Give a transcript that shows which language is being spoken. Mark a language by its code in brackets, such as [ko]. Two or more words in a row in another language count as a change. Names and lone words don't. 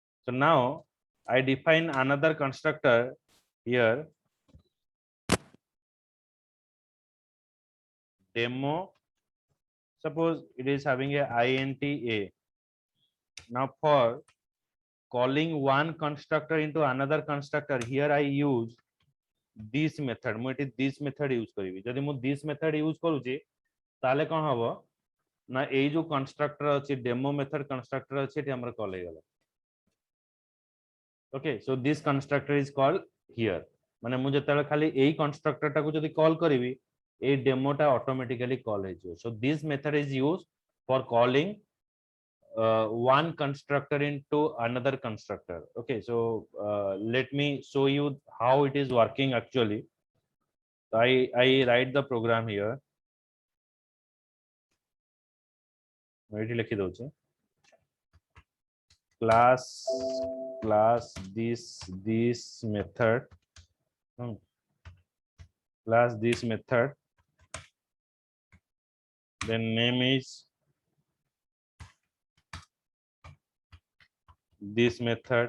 [en] So now I define another constructor here, demo. Suppose it is having a int a. Now for calling one constructor into another constructor, here I use this method. [or] ମୁଁ ଏଠି [en] this method use [or] କରିବି. ଯଦି ମୁଁ [en] this method use [or] କରୁଛି ତାହେଲେ କଣ ହବ ନା ଏଇ ଯୋଉ constructor ଅଛି [en] demo method constructor [or] ଅଛି ଏଠି ଆମର call ହେଇଗଲା. [en] Okay, so this constructor is called here. [or] ମାନେ ମୁଁ ଯେତେବେଳେ ଖାଲି ଏଇ constructor ଟାକୁ ଯଦି call କରିବି ଏଇ demo ଟା [en] automatically call [or] ହେଇଯିବ. [en] So this method is used for calling one constructor into another constructor. Okay, so let me show you how it is working actually. So I write the program here. [or] ଏଠି ଲେଖି ଦଉଛି [en] class this method class this method, then name is this method.